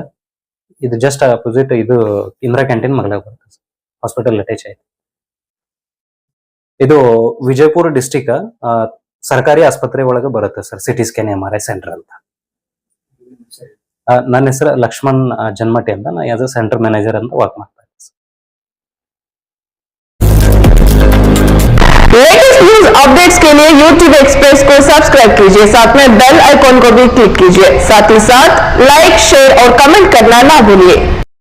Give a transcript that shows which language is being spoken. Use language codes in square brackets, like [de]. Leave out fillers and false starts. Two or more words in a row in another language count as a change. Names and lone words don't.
[kn] ಇದು [en] just opposite [kn] ಇದು ಇಂದಿರಾ ಕ್ಯಾಂಟೀನ್ ಮಗಲಾಗ ಬರುತ್ತೆ ಸರ್, [en] hospital attach [kn] ಆಯ್ತು. ಇದು ವಿಜಯಪುರ ಡಿಸ್ಟಿಕ್ ಸರ್ಕಾರಿ ಆಸ್ಪತ್ರೆ ಒಳಗೆ ಬರುತ್ತೆ ಸರ್, [en] CT scan MRI centre [kn] ಅಂತ. ನನ್ನ ಹೆಸರು ಲಕ್ಷ್ಮಣ್ ಜನ್ಮಟಿ ಅಂತ, ನಾ [en] as a centre manager [kn] ಅಂತ ವರ್ಕ್ ಮಾಡ್ತಾ ಇದ್ದೀನಿ. [en] latest news updates [hi] के लिए YouTube एक्सप्रेस को सब्सक्राइब कीजिए, साथ में [en] bell icon [hi] को भी क्लिक कीजिए। साथ ही साथ [en] like, share [hi] और कमेंट करना ना भूलिए।